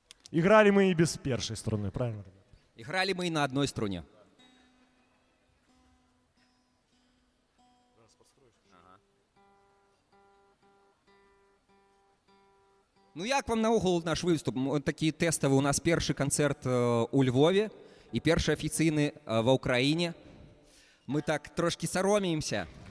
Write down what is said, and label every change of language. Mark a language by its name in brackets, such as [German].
[Russian] Играли мы и без першей струны, правильно? Играли мы и на одной струне. [Belarusian] Ну як вам наогул наш выступ? Такі тэставы. У нас першы канцэрт у Львове і першы афіцыйны ва ўкраіне. Мы так трошки саромеемся.